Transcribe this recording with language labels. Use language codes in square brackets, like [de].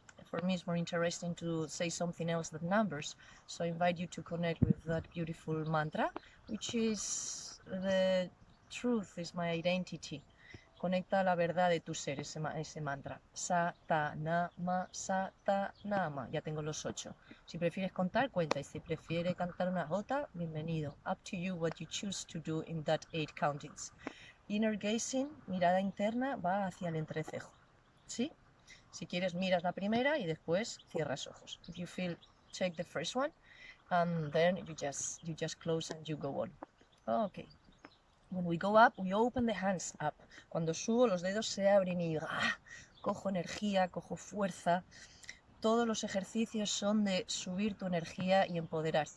[en] For me it's more interesting to say something else than numbers, so I invite you to connect with that beautiful mantra, which is the truth is my identity. [es] Conecta la verdad de tu ser, ese mantra. Sa, ta, na, ma, sa, ta, na, ma. Ya tengo los 8. Si prefieres contar, cuenta. Y si prefieres cantar una jota, bienvenido. [en] Up to you what you choose to do in that 8 countings. Inner gazing, [es] mirada interna, va hacia el entrecejo. ¿Sí? Si quieres, miras la primera y después cierras ojos. [en] If you feel, check the first one, and then you just close and you go on. Okay. When we go up, we open the hands up. [es] Cuando subo, los dedos se abren y cojo energía, cojo fuerza. Todos los ejercicios son de subir tu energía y empoderar.